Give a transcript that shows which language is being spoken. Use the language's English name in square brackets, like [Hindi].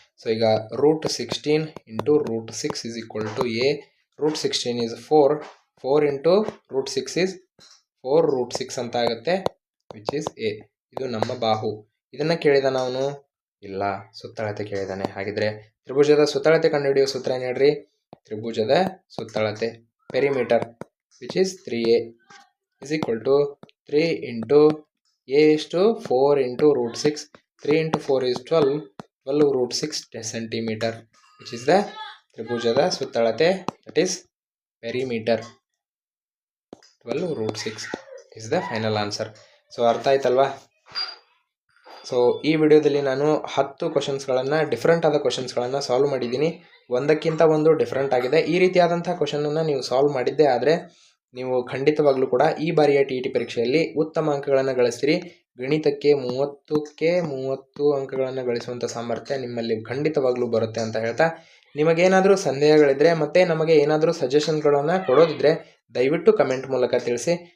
[English] So ಈಗ √16 into √6 is equal to a. √16 is 4 into √6 is 4 √6 [Kannada] ಅಂತ ಆಗುತ್ತೆ. [English] Which is A. [Kannada] ಇದು ನಮ್ಮ ಬಾಹು. ಇದನ್ನು ಕೇಳಿದಾನ ಅವನು? ಇಲ್ಲ, ಸುತ್ತಳತೆ ಕೇಳಿದಾನೆ. ಹಾಗಿದ್ರೆ ತ್ರಿಭುಜದ ಸುತ್ತಳತೆ ಕಂಡುಹಿಡಿಯುವ ಸೂತ್ರ ಏನು ಹೇಳ್ರಿ? ತ್ರಿಭುಜದ ಸುತ್ತಳತೆ [English] Perimeter which is 3a is equal to 3 into a is to 4 into root 6. 3 into 4 is 12. 12 root 6 centimeter which is the [Kannada] ತ್ರಿಭುಜದ ಸುತ್ತಳತೆ, [English] that is perimeter. 12 root 6 is the final answer. [Kannada] So ಅರ್ಥ ಆಯ್ತಲ್ವಾ? ಸೊ ಈ ವಿಡಿಯೋದಲ್ಲಿ ನಾನು 10 ಕ್ವಶನ್ಸ್ಗಳನ್ನು, ಡಿಫ್ರೆಂಟ್ ಆದ ಕ್ವಶನ್ಸ್ಗಳನ್ನು solve ಮಾಡಿದ್ದೀನಿ. ಒಂದಕ್ಕಿಂತ ಒಂದು ಡಿಫ್ರೆಂಟ್ ಆಗಿದೆ. ಈ ರೀತಿಯಾದಂಥ ಕ್ವಶನನ್ನು ನೀವು ಸಾಲ್ವ್ ಮಾಡಿದ್ದೇ ಆದರೆ ನೀವು ಖಂಡಿತವಾಗ್ಲೂ ಕೂಡ ಈ ಬಾರಿಯ TET ಪರೀಕ್ಷೆಯಲ್ಲಿ ಉತ್ತಮ ಅಂಕಗಳನ್ನು ಗಳಿಸ್ತೀರಿ. ಗಣಿತಕ್ಕೆ 30ಕ್ಕೆ 30 ಅಂಕಗಳನ್ನು ಗಳಿಸುವಂಥ ಸಾಮರ್ಥ್ಯ ನಿಮ್ಮಲ್ಲಿ ಖಂಡಿತವಾಗ್ಲೂ ಬರುತ್ತೆ ಅಂತ ಹೇಳ್ತಾ, ನಿಮಗೇನಾದರೂ ಸಂದೇಹಗಳಿದ್ದರೆ ಮತ್ತು ನಮಗೆ ಏನಾದರೂ ಸಜೆಷನ್ಗಳನ್ನು ಕೊಡೋದಿದ್ದರೆ ದಯವಿಟ್ಟು ಕಮೆಂಟ್ ಮೂಲಕ ತಿಳಿಸಿ.